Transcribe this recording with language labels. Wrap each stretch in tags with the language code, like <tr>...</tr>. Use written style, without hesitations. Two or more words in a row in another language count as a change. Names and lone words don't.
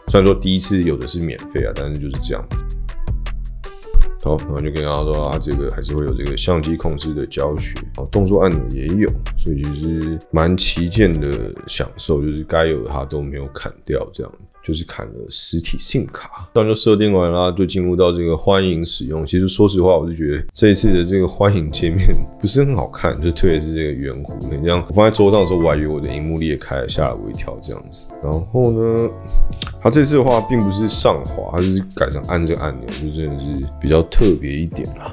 <zh>雖然說第一次有的是免費啊，但是就是這樣。好，然後就跟大家說，它這個還是會有這個相機控制的教學，動作按鈕也有，所以就是蠻旗艦的享受，就是該有的它都沒有砍掉這樣。就是砍了實體 SIM 卡，這樣就設定完啦，就進入到這個歡迎使用。其實說實話，我是覺得這一次的這個歡迎界面不是很好看，就特別是這個圓弧，你這樣我放在桌上的時候，我還以為我的熒幕裂開了，嚇了我一跳這樣子。然後呢，它這次的話並不是上滑，它是改成按這個按鈕，就真的是比較特別一點啦。</zh>